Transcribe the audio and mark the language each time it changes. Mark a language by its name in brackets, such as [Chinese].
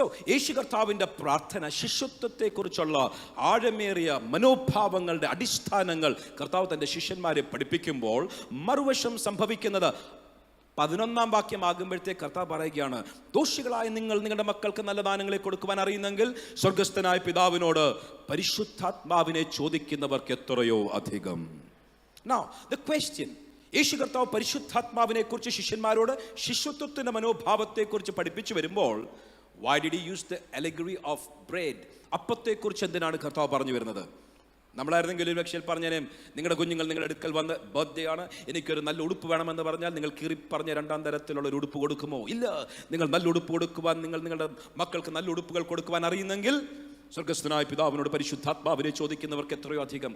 [Malayalam] യേശു കർത്താവിൻ്റെ പ്രാർത്ഥന ശിഷ്യത്വത്തെക്കുറിച്ചുള്ള ആഴമേറിയ മനോഭാവങ്ങളുടെ അടിസ്ഥാനങ്ങൾ കർത്താവ് തൻ്റെ ശിഷ്യന്മാരെ പഠിപ്പിക്കുമ്പോൾ മറുവശം സംഭവിക്കുന്നത് 11-ാം വാക്യമാകുമ്പോഴത്തേക്ക് കർത്താവ് പറയുകയാണ്, ദോഷികളായ നിങ്ങൾ നിങ്ങളുടെ മക്കൾക്ക് നല്ല ദാനങ്ങളെ കൊടുക്കുവാൻ അറിയുന്നെങ്കിൽ സ്വർഗസ്ഥനായ പിതാവിനോട് പരിശുദ്ധാത്മാവിനെ ചോദിക്കുന്നവർക്ക് എത്രയോ അധികം. [English] Now the question, [Malayalam] യേശു കർത്താവ് പരിശുദ്ധാത്മാവിനെ കുറിച്ച് ശിഷ്യന്മാരോട് ശിഷ്യത്വത്തിന്റെ മനോഭാവത്തെക്കുറിച്ച് പഠിപ്പിച്ചു വരുമ്പോൾ, [English] why did he use the allegory of bread? [Malayalam] അപ്പത്തെക്കുറിച്ച് എന്തിനാണ് കർത്താവ് പറഞ്ഞു വരുന്നത്? നമ്മളായിരുന്നെങ്കിലും പക്ഷേ പറഞ്ഞേനെ, നിങ്ങളുടെ കുഞ്ഞുങ്ങൾ നിങ്ങളുടെ അടുക്കൽ വന്ന് ബർത്ത്ഡേ ആണ്, എനിക്കൊരു നല്ല ഉടുപ്പ് വേണമെന്ന് പറഞ്ഞാൽ നിങ്ങൾ കീറി പറഞ്ഞ 2ാം തരത്തിലുള്ള ഒരു ഉടുപ്പ് കൊടുക്കുമോ? ഇല്ല. നിങ്ങൾ നല്ല ഉടുപ്പ് കൊടുക്കുവാൻ, നിങ്ങളുടെ മക്കൾക്ക് നല്ല ഉടുപ്പുകൾ കൊടുക്കുവാൻ അറിയുന്നെങ്കിൽ സ്വർഗസ്ഥനായ പിതാവിനോട് പരിശുദ്ധാത്മാവിനെ ചോദിക്കുന്നവർക്ക് എത്രയോ അധികം.